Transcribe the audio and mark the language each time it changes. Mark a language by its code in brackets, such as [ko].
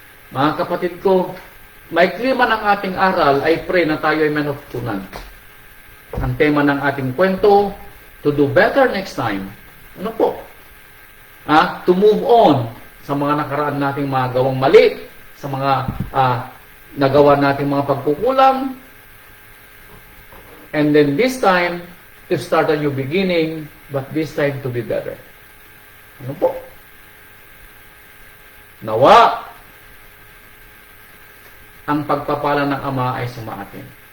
[tl] Mga kapatid ko, may klima ng ating aral, [en] I pray [tl] na tayo ay may natutunan. Ang tema ng ating kwento, [en] to do better next time. [tl] Ano po? To move on sa mga nakaraan nating mga gawang mali, sa mga nagawa nating mga pagkukulang. [en] And then this time, to start a new beginning, but this time to be better. [tl] Ano po? Nawa, ang pagpapala ng Ama ay sumaatin.